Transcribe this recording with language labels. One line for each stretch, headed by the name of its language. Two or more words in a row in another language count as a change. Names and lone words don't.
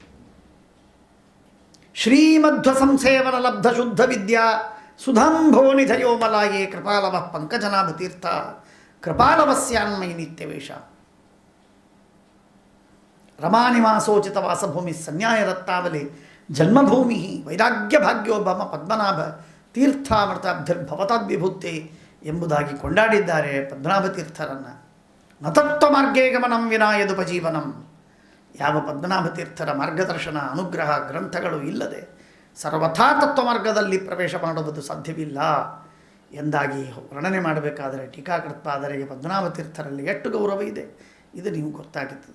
Sanskrit: ಶ್ರೀಮಧ್ವ ಸಂಸೇವನ ಲಬ್ಧ ಶುದ್ಧ ವಿದ್ಯಾ ಸುಧಾಂಭೋ ನಿಧಯೋಮಲಾಯೇ ಕೃಪಾಲವ ಪಂಕಜನಾಭ ತೀರ್ಥ ಕೃಪಾಲವಸ್ಯಾನ್ಮಯಿ ನಿತ್ಯವೇಶ ರಮಾನಿವಾಸೋಚಿತ ವಾಸಭೂಮಿ ಸನ್ಯಾಯ ರತ್ನಾವಲಿ ಜನ್ಮಭೂಮಿ ವೈರಾಗ್ಯ ಭಾಗ್ಯೋಭಮ ಪದ್ಮನಾಭ ತೀರ್ಥಾಮೃತಾಬ್ಧಿರ್ಭವತಾದ್ವಿಭೂತೆ
Kannada: ಎಂಬುದಾಗಿ ಕೊಂಡಾಡಿದ್ದಾರೆ ಪದ್ಮನಾಭ ತೀರ್ಥರನ್ನು.
Sanskrit: ನತತ್ವ ಮಾರ್ಗೇ ಗಮನಂ ವಿನಾ ಯದುಪಜೀವನಂ.
Kannada: ಯಾವ ಪದ್ಮನಾಭ ತೀರ್ಥರ ಮಾರ್ಗದರ್ಶನ, ಅನುಗ್ರಹ, ಗ್ರಂಥಗಳು ಇಲ್ಲದೆ ಸರ್ವಥಾ ತತ್ವ ಮಾರ್ಗದಲ್ಲಿ ಪ್ರವೇಶ ಮಾಡುವುದು ಸಾಧ್ಯವಿಲ್ಲ ಎಂದಾಗಿ ವರ್ಣನೆ ಮಾಡಬೇಕಾದರೆ ಟೀಕಾಕೃತ್ಪಾದರಿಗೆ ಪದ್ಮನಾಭ ತೀರ್ಥರಲ್ಲಿ ಎಷ್ಟು ಗೌರವ ಇದೆ ಇದು ನೀವು ಗೊತ್ತಾಗುತ್ತದೆ.